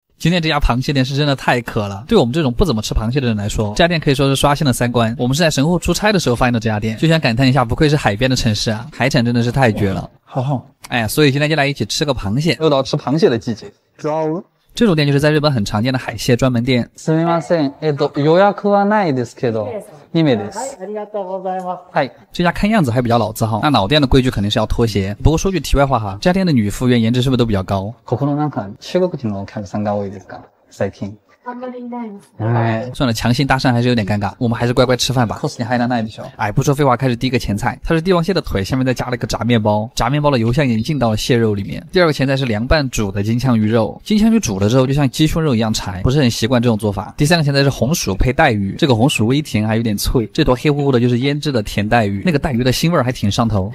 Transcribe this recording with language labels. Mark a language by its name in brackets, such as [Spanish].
[Chinese] 今天这家螃蟹店是真的太渴了，对我们这种不怎么吃螃蟹的人来说，这家店可以说是刷新了3观。我们是在神户出差的时候发现的这家店，就想感叹一下，不愧是海边的城市啊，海产真的是太绝了。好好，哎，所以今天就来一起吃个螃蟹，又到吃螃蟹的季节。这种店就是在日本很常见的海蟹专门店。 [Japanese] すみません、予約はないですけど、2名です。ありがとうございます。 [Chinese] 嗨，这家看样子还比较老字号，那老店的规矩肯定是要脱鞋。不过说句题外话哈，这家店的女服务员颜值是不是都比较高？ [Japanese] ここのなんか中国人のお客さんが多いですか？最近。 [Chinese] 哎，算了，强行搭讪还是有点尴尬，我们还是乖乖吃饭吧。哎，不说废话，开始第一个前菜，它是帝王蟹的腿，下面再加了一个炸面包，炸面包的油香已经进到了蟹肉里面。第二个前菜是凉拌煮的金枪鱼肉，金枪鱼煮了之后就像鸡胸肉一样柴，不是很习惯这种做法。第三个前菜是红薯配带鱼，这个红薯微甜还有点脆，这坨黑乎乎的就是腌制的甜带鱼，那个带鱼的腥味还挺上头。